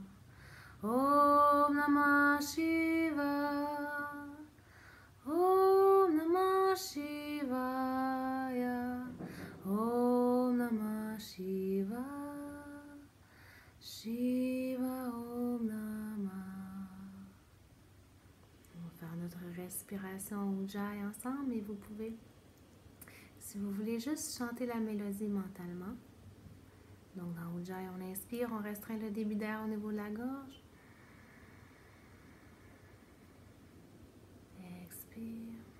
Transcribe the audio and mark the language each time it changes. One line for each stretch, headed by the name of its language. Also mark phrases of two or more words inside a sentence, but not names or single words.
Sanskrit: Om Namah Shivaya. Om Namah Shivaya. Om Namah Shivaya. Shiva Om Namah.
French: On va faire notre respiration Ujjayi ensemble et vous pouvez, si vous voulez, juste chanter la mélodie mentalement. Donc dans Ujjayi, on inspire, on restreint le débit d'air au niveau de la gorge. Expire.